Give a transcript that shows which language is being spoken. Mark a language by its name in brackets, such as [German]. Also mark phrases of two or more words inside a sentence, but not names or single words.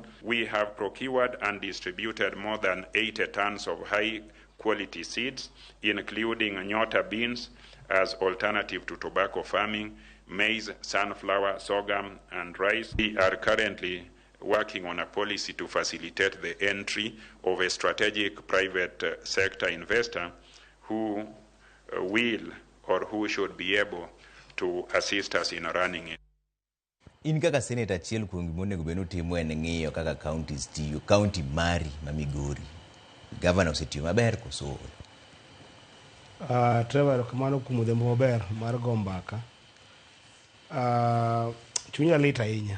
[English] We have procured and distributed more than 80 tons of high-quality seeds, including Nyota beans as alternative to tobacco farming, maize, sunflower, sorghum, and rice. We are currently working on a policy to facilitate the entry of a strategic private sector investor who will or who should be able to assist us in running it. [Luo (Kenya and Tanzania)] In kaka Senator achiel kuom gimonego beno timo en ng'iyo kaka counties tiyo, county mari ma Migori. Governor osetiyo maber koso. Trevor kamano kuom demo maber mar gombaka. Chunya lit ahinya.